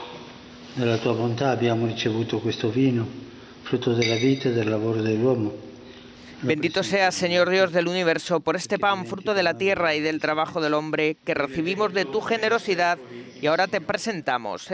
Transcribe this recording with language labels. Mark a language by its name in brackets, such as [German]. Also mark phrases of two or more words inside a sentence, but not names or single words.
[Italian] Dalla tua bontà abbiamo ricevuto questo vino, frutto della vita e del lavoro dell'uomo. [Spanish] Bendito seas, Señor Dios del universo, por este pan, fruto de la tierra y del trabajo del hombre, que recibimos de tu generosidad y ahora te presentamos.